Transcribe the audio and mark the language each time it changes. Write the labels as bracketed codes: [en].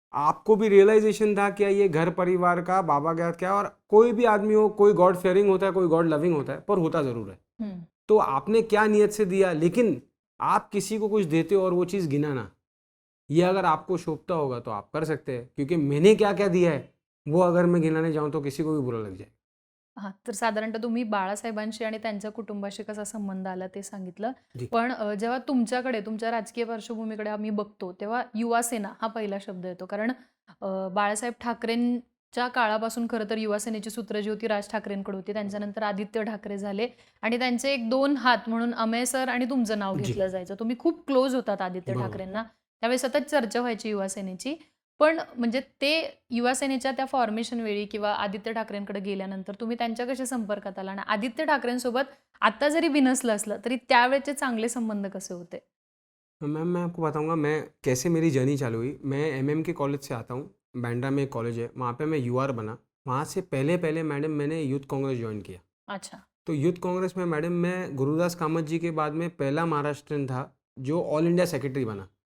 [hi] आपको भी रियलाइजेशन था क्या ये घर परिवार का बाबा का क्या, और कोई भी आदमी हो, कोई गॉड फेयरिंग होता है, कोई गॉड लविंग होता है, पर होता ज़रूर है। तो आपने क्या नियत से दिया, लेकिन आप किसी को कुछ देते हो और वो चीज़ गिना ना, ये अगर आपको शोभता होगा तो आप कर सकते हैं, क्योंकि मैंने क्या क्या दिया है वो अगर मैं गिनाने जाऊँ तो किसी को भी बुरा लग जाए। [mr] हां, तर साधारणतः तुम्ही बाळासाहेबांशी आणि त्यांच्या कुटुंबाशी कसा संबंध आला ते सांगितलं. जी. पण जेव्हा तुमच्याकडे, तुमच्या राजकीय पार्श्वभूमीकडे आम्ही बघतो, तेव्हा युवा सेना हा पहिला शब्द येतो. कारण बाळासाहेब ठाकरेंच्या काळापासून खरं तर युवा सेनेची सूत्र जी होती राज ठाकरेंकडे होती. त्यांच्यानंतर आदित्य ठाकरे झाले आणि त्यांचे एक 2 हात म्हणून अमेय सर आणि तुमचं नाव जी. घेतलं जायचं. तुम्ही खूप क्लोज होतात आदित्य बरोबर. ठाकरेंना. त्यावेळी सतत चर्चा व्हायची युवा सेनेची. पण म्हणजे ते युवा सेनेच्या त्या फॉर्मेशन वेळी किंवा आदित्य ठाकरेंकडे गेल्यानंतर तुम्ही त्यांच्या कशा संपर्कात आला आणि आदित्य ठाकरेंसोबत आता जरी बिनसलं असलं तरी त्यावेळेचे चांगले संबंध कसे होते? [hi] मैम मैं आपको बताऊंगा मैं कैसे मेरी जर्नी चालू हुई। मैं एमएम के कॉलेज से आता हूँ, बांद्रा में एक कॉलेज है, वहाँ पे मैं यूआर बना। वहाँ से पहले पहले मैडम मैंने यूथ कांग्रेस ज्वाइन किया। अच्छा. तो यूथ कांग्रेस में मैडम मैं गुरुदास कामत जी के बाद में पहला महाराष्ट्रन था जो ऑल इंडिया सेक्रेटरी बना।